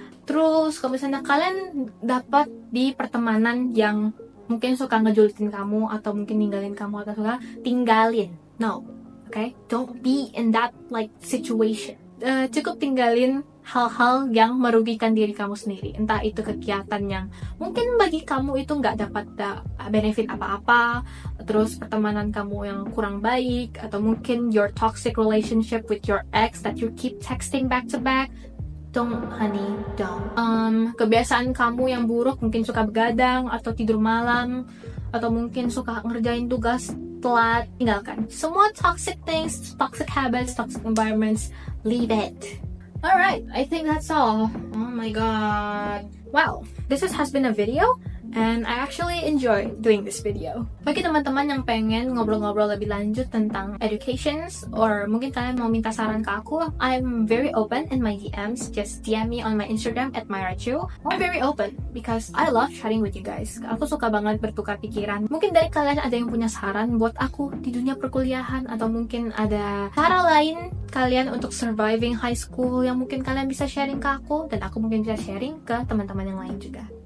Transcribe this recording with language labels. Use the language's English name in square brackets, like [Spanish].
[Indonesian] Terus kalau misalnya kalian dapat di pertemanan yang mungkin suka ngejulitin kamu atau mungkin ninggalin kamu atau suka, tinggalin. [English] No, okay? Don't be in that like situation. [Indonesian] Cukup tinggalin hal-hal yang merugikan diri kamu sendiri. Entah itu kegiatan yang mungkin bagi kamu itu nggak dapat benefit apa-apa, terus pertemanan kamu yang kurang baik, atau mungkin [English] your toxic relationship with your ex that you keep texting back to back. Don't, honey, don't. [Indonesian] Kebiasaan kamu yang buruk, mungkin suka begadang atau tidur malam, atau mungkin suka ngerjain tugas telat, tinggalkan. Semua [English] toxic things, toxic habits, toxic environments, leave it. Alright, I think that's all. Oh my god. Wow, this has been a video. And I actually enjoy doing this video. [Indonesian] Bagi teman-teman yang pengen ngobrol-ngobrol lebih lanjut tentang educations, or mungkin kalian mau minta saran ke aku, [English] I'm very open in my DMs. Just DM me on my Instagram @myrachu. I'm very open because I love chatting with you guys. [Indonesian] Aku suka banget bertukar pikiran. Mungkin dari kalian ada yang punya saran buat aku di dunia perkuliahan, atau mungkin ada cara lain kalian untuk surviving high school yang mungkin kalian bisa sharing ke aku, dan aku mungkin bisa sharing ke teman-teman yang lain juga.